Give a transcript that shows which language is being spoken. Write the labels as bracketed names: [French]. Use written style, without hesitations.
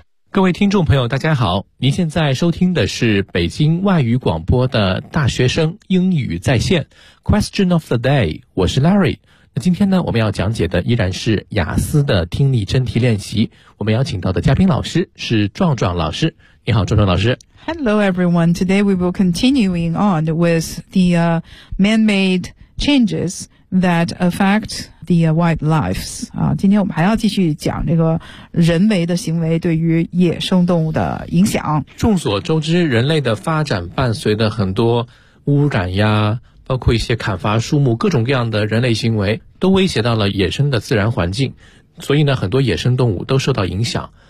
[Chinese] 各位听众朋友大家好，您现在收听的是北京外语广播的大学生英语在线 Question of the day， 我是 Larry。今天呢，我们要讲解的依然是雅思的听力真题练习。我们邀请到的嘉宾老师是壮壮老师。你好，壮壮老师。 [English] Hello, everyone. Today we will continuing on with the man-made changes that affect the wildlife. [Chinese] 今天我们还要继续讲这个人为的行为对于野生动物的影响。众所周知，人类的发展伴随着很多污染呀，包括一些砍伐树木，各种各样的人类行为都威胁到了野生的自然环境，所以呢，很多野生动物都受到影响。